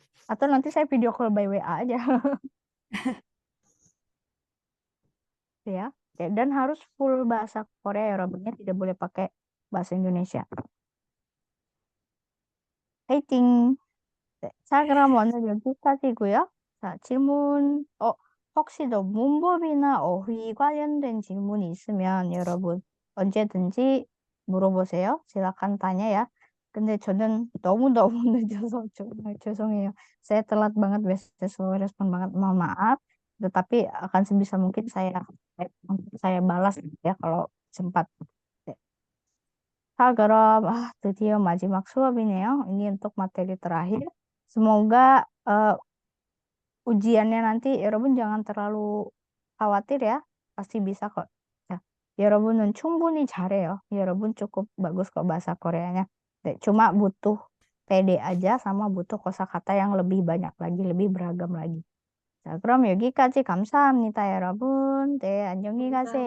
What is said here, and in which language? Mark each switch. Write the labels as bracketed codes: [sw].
[id] Atau nanti saya video call by WA aja. Ya. Oke, dan harus full bahasa Korea ya, Robinnya tidak boleh pakai bahasa Indonesia. [ko] 화이팅! 네, 자, 그럼 오늘 여기까지고요. 자, 질문, 혹시 더 문법이나 어휘 관련된 질문이 있으면 여러분 언제든지 물어보세요. [id] silakan tanya ya. [ko] 근데 저는 너무너무 늦어서 정말 죄송해요. [id] Saya telat banget, biasanya selalu respon banget, mohon maaf. Tetapi akan sebisa mungkin saya balas ya kalau sempat. 네. [ko] 자, 그럼 드디어 마지막 수업이네요. [id] Ini untuk materi terakhir. Semoga ujiannya nanti 여러분 jangan terlalu khawatir ya. Pasti bisa kok. [ko] 자, 여러분은 충분히 잘해요. [id] 여러분 cukup bagus kok bahasa Koreanya. 네, cuma butuh pede aja sama butuh kosakata yang lebih banyak lagi, lebih beragam lagi. [ko] 자, 그럼 여기까지 감사합니다, 여러분. 네, 안녕히 가세요.